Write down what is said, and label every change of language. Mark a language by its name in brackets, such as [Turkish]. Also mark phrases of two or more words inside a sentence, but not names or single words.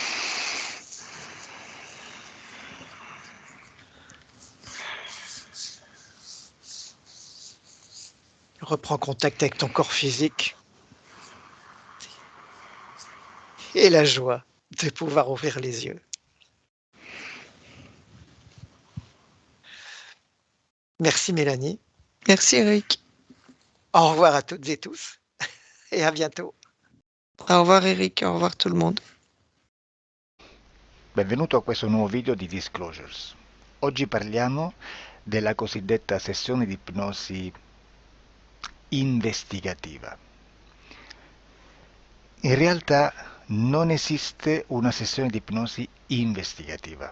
[French] Reprends contact avec ton corps physique et la joie de pouvoir ouvrir les yeux. Merci Mélanie. Merci Eric. Au revoir à toutes et tous et à bientôt. Au revoir Eric, au revoir tout le monde. [Italian] Benvenuto a questo nuovo video di Disclosures. Oggi parliamo della cosiddetta sessione di ipnosi investigativa. In realtà non esiste una sessione di ipnosi investigativa.